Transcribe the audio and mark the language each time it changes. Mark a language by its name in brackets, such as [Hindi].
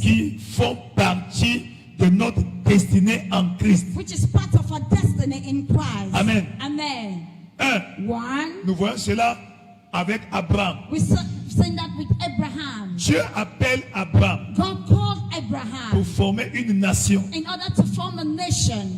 [French] qui font partie de notre destinée en Christ. [English] which is part of our destiny in Christ. Amen. Amen. [French] One, nous voyons cela avec Abraham. [English] We seen that with Abraham. [French] Dieu appelle Abraham [English] God called Abraham [French] pour former une nation. [English] in order to form a nation.